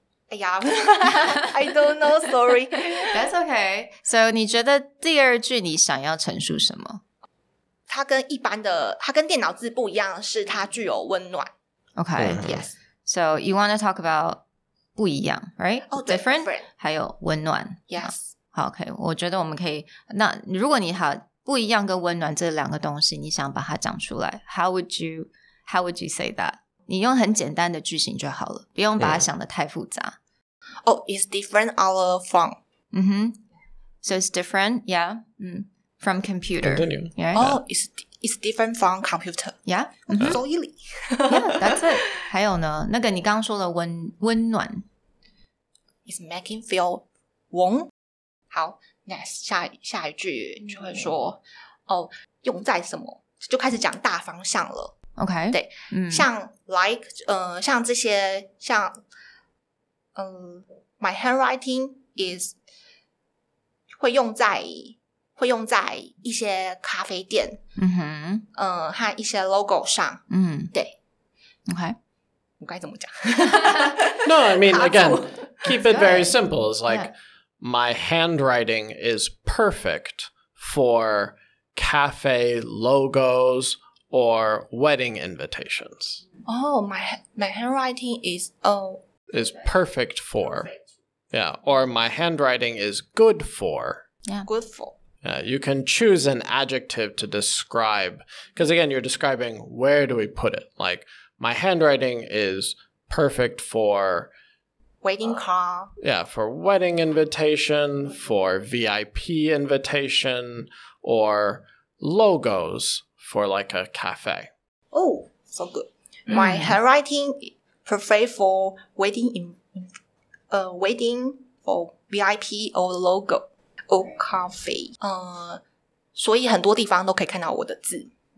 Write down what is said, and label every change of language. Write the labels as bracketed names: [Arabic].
[Chinese] 哎呀 [English] I don't know, sorry. That's okay. So [Chinese] 你觉得第2句你想要陈述什么？它跟电脑字不一样，是它具有温暖。 [English] Okay. Yes. So you want to talk about [Chinese] 不一样 [English] right? Different. [Chinese] 还有温暖。 [English] Yes. [Chinese] 好 OK， 我觉得我们可以，那如果你不一样跟温暖这2个东西你想把它讲出来， [English] how would you say that? [Chinese] 你用很简单的句型就好了，不用把它想得太复杂。 [English] It's different our from. So it's different, yeah. From computer. Continue. Yeah. It's different from computer. Yeah. So easy. Yeah, that's it. [Chinese] 还有呢，那个你刚刚说的温暖。 [English] It's making feel warm. [Chinese] 好 ， [English] next [Chinese] 下一句就会说用在什么，就开始讲大方向了。 [English] OK， [Chinese] 对，像 like 像这些像 [English] my handwriting is [Chinese] 会用在一些咖啡店，和一些 logo 上，对 [English] ，OK， [Chinese] 我该怎么讲 [English] ？No, I mean again, keep it very simple. It's like my handwriting is perfect for cafe logos or wedding invitations. My handwriting is perfect for. Yeah, or my handwriting is good for. Yeah. Good for. You can choose an adjective to describe, because again, you're describing where do we put it. Like, my handwriting is perfect for wedding card. Yeah, for wedding invitation, for VIP invitation, or logos for like a cafe. Oh, so good. My handwriting perfect for waiting for VIP or logo or coffee. [Chinese] 所以很多地方都可以看到我的字。